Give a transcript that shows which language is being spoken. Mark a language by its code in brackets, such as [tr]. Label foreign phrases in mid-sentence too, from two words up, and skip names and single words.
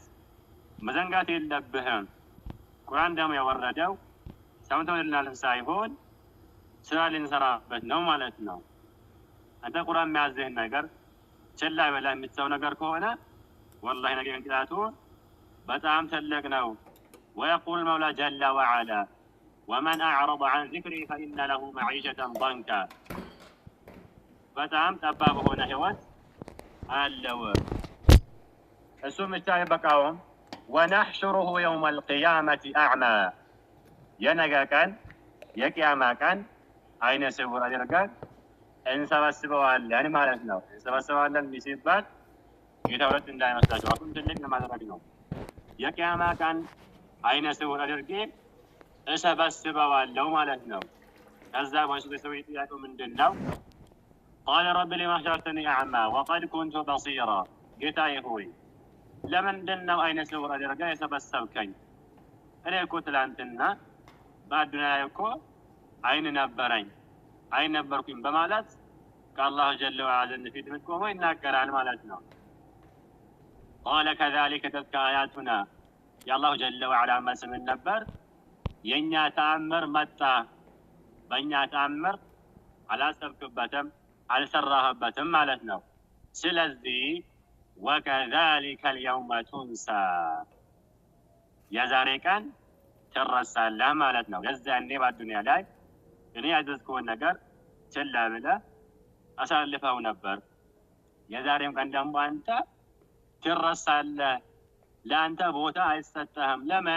[am] መዘንጋት የለብህም። ቁርአን ደግሞ ያወረደው ሰምተን ልናልፍ ሳይሆን ስራ ልንሰራበት ነው ማለት ነው። አንተ ቁርአን የሚያዝህን ነገር ችላ ብለህ የምትተው ነገር ከሆነ ወላሂ ነገ ቅጣቱ በጣም ትልቅ ነው። [ar] ويقول المولى جل وعلا ومن أعرض عن ذكري فإن له معيشة ضنكا [am] በጣም ጠባብ ሆነ ህይወት አለው። እሱም ብቻ አይበቃውም። [ar] ونحشره يوم القيامة أعمى [am] የነገ ቀን የቂያማ ቀን አይነ ስውር አድርገን እንሰበስበዋለን ማለት ነው። እንሰበስበዋለን ሲባል ጌታ ሁለት እንዳይመስላችሁ አሁን ትልቅ ለማድረግ ነው። የቂያማ ቀን አይነ ስውር አድርጌ እሰበስበዋለሁ ማለት ነው። ከዛ በሰው ጥያቄው ምንድነው? [ar] قال رب لما حشرتني أعمى وقد كنت بصيرا [am] ጌታዬ ሆይ ለምንድነው አይነ ስውር አድርገህ የሰበሰብከኝ? እኔ እኮ ትላንትና በአዱንያ ላይ እኮ አይን ነበርኩኝ በማለት [ar] من الله جل وعلا [am] ዘንድ ፊት ቆሞ ይናገራል ማለት ነው። [ar] قال كذلك تلك آياتنا الله جل وعلا [am] መልስ ምን ነበር? የእኛ ተአምር መጣ፣ በእኛ ተአምር አላሰብክበትም አልሰራህበትም ማለት ነው። ስለዚህ [ar] وكذلك اليوم تنسى [am] የዛሬ ቀን ትረሳለህ ማለት ነው። የዛኔ በአዱንያ ላይ እኔ ያዘዝኩህን ነገር ችላ ብለህ አሳልፈው ነበር። የዛሬም ቀን ደግሞ አንተ ትረሳለህ። ለአንተ ቦታ አይሰጠህም። ለምን?